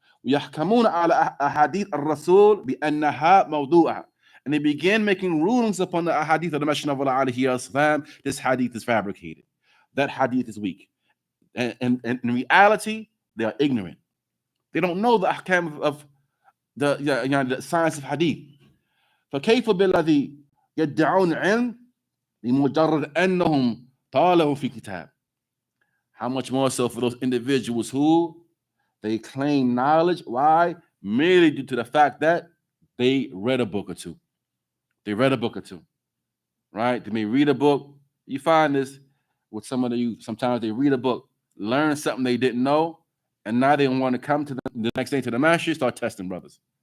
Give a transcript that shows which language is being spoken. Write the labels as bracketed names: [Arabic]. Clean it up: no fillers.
[Arabic] ويحكمون على أحاديث الرسول بأنها موضوعة, [English] and they begin making rulings upon the ahadith of the Messenger of Allah alayhi wasallam. This hadith is fabricated. That hadith is weak. And in reality, they are ignorant. They don't know the ahkam of the science of hadith. [Arabic] فكيف بالذي يدعون علم لمجرد أنهم طالعوا في كتاب? [English] How much more so for those individuals who they claim knowledge? Why? Merely due to the fact that they read a book or two. They read a book or two, right? They may read a book. You find this with some of you. Sometimes they read a book, learn something they didn't know, and now they want to come to the next day to the master, start testing brothers.